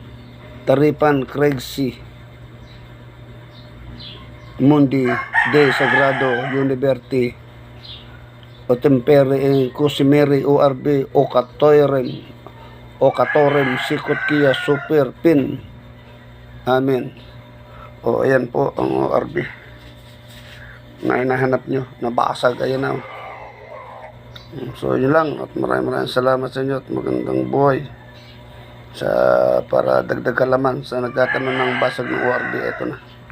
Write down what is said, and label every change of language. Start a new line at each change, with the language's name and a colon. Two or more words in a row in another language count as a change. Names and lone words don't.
Filipino: Taripan Craigsi Mundi de Sagrado University o Tempere en Cusimeri ORB o Catorem Sikot Kia Super Pin. Amen. O ayan po ang ORB na hinahanap nyo, nabasag. Ayan na. So yun lang, at maraming salamat sa inyo at magandang buhay. Para dagdag kalaman sa nagtatanong ng basag ng ORB, ito na.